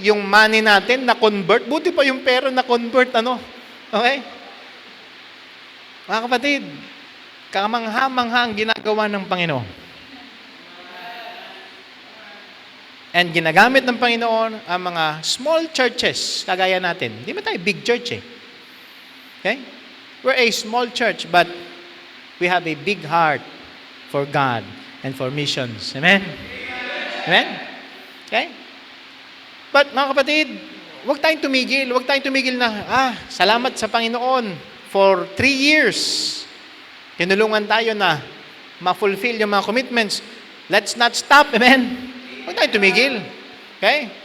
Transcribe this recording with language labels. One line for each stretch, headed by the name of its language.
Filipino: Yung money natin na-convert, buti pa yung pera na-convert, ano? Okay? Mga kapatid, kamangha-mangha ang ginagawa ng Panginoon. And ginagamit ng Panginoon ang mga small churches, kagaya natin. Hindi ba tayo big church
English: Okay? We're a small church, but we have a big heart for God and for missions. Amen? Amen? Okay?
Filipino: But mga kapatid, huwag tayong tumigil. Huwag tayong tumigil na, salamat sa Panginoon for 3 years. Tinulungan tayo na ma-fulfill yung mga commitments.
English: Let's not stop.
Filipino: Amen? Huwag tayo tumigil. Okay?